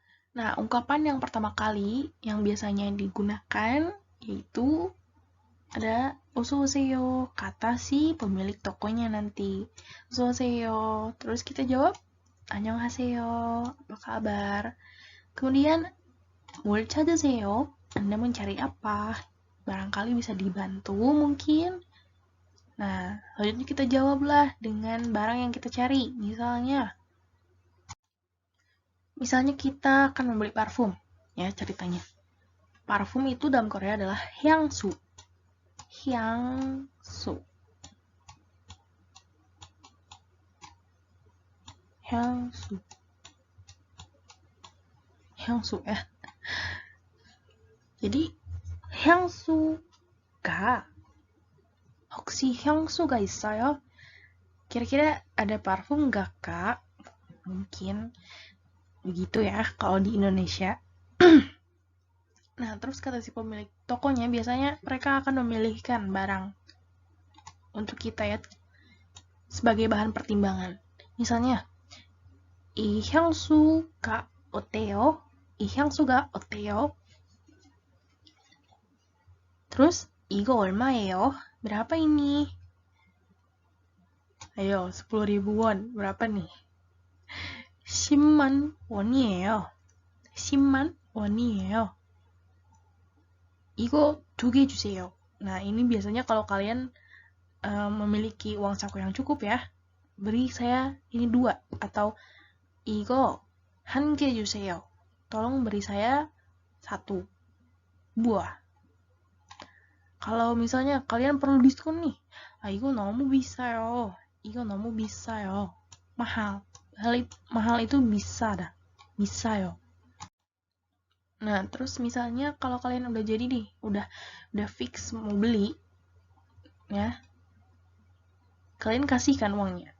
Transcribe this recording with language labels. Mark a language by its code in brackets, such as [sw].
[id] Nah, ungkapan yang pertama kali yang biasanya digunakan yaitu ada [ko] 어서오세요, [id] kata si pemilik tokonya nanti. [ko] 어서오세요. [id] Terus kita jawab [ko] 안녕하세요, [id] apa kabar? Kemudian [ko] 뭘 찾으세요? [id] Anda mencari apa? Barangkali bisa dibantu mungkin. Nah, selanjutnya kita jawablah dengan barang yang kita cari. Misalnya kita akan membeli parfum, ya ceritanya. Parfum itu dalam Korea adalah 향수. [ko] 향수. 향수. 향수 ya. [id] Jadi [ko] 향수가 혹시 향수가 있어요? [id] Kira-kira ada parfum nggak, Kak? Mungkin begitu ya kalau di Indonesia. Nah, terus kata si pemilik tokonya, biasanya mereka akan memilihkan barang untuk kita ya sebagai bahan pertimbangan. Misalnya, [ko] 이 향수가 어때요? 이 향수가 어때요? [id] Terus, [ko] 이거 얼마예요? [id] Berapa ini? Ayo, 10.000 won. Berapa nih? [ko] 10만 원이에요. 10만 원이에요. 이거 2개 주세요. [id] Nah, ini biasanya kalau kalian memiliki uang saku yang cukup ya, beri saya ini 2. Atau [ko] 이거 1개 주세요. [id] Tolong beri saya 1 buah. Kalau misalnya kalian perlu diskon nih, [ko] 이거 너무 비싸요. 이거 너무 비싸요. [id] mahal. Mahal itu 비싸다. [ko] 비싸요. [id] Nah, terus misalnya kalau kalian udah jadi nih, udah fix mau beli, ya, kalian kasihkan uangnya.